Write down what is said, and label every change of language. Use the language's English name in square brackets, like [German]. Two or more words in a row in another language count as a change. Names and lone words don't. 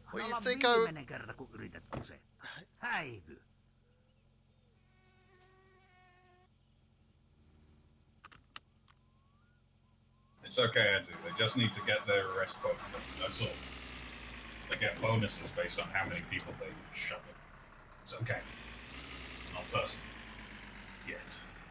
[English] Well, you Anna think [Finnish] viimeinen kerta, kun yrität kusettaa. Häivy. [English] It's okay, Eddie. They just need to get their arrest quotas up. That's all. They get bonuses based on how many people they shove it. It's okay. It's not personal. Yet.